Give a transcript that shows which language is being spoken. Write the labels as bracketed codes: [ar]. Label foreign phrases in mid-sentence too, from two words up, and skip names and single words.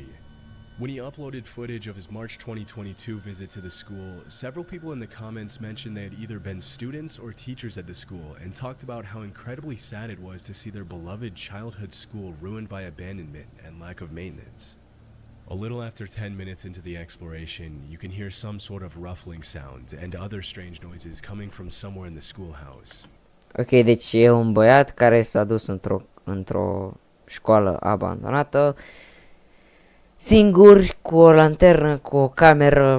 [en] When he uploaded footage of his March 2022 visit to the school, several people in the comments mentioned they had either been students or teachers at the school and talked about how incredibly sad it was to see their beloved childhood school ruined by abandonment and lack of maintenance. A little after 10 minutes into the exploration, you can hear some sort of ruffling sound and other strange noises coming from somewhere in the schoolhouse. [ro] Ok, deci e un băiat care s-a dus într-o școală abandonată, singur, cu o lanternă, cu o cameră.